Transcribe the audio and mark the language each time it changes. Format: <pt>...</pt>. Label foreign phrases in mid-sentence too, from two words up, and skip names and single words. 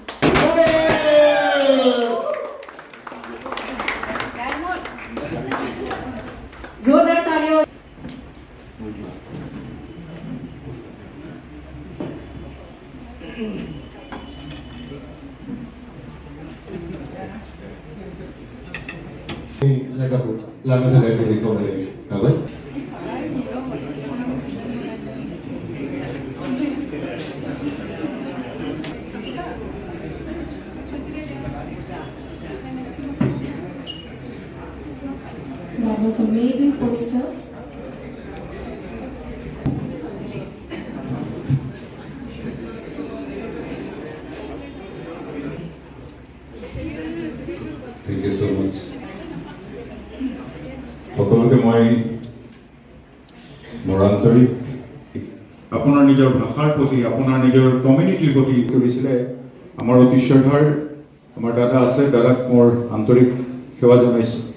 <hi>जोरदार तालियों</hi> <brx>जायगाखौ लानो थाखाय बेनि खावलायनाय थाबाय</brx> <en>That was amazing poster. Thank you so much.</en> <as>সকলোকে মই মোৰ আন্তৰিক আপোনাৰ নিজৰ ভাষাৰ প্ৰতি আপোনাৰ নিজৰ কমিউনিটিৰ প্ৰতি কৰিছিলে আমাৰ অতি শ্ৰদ্ধাৰ আমাৰ দাদা আছে দাদাক মোৰ আন্তৰিক সেৱা জনাইছোঁ</as>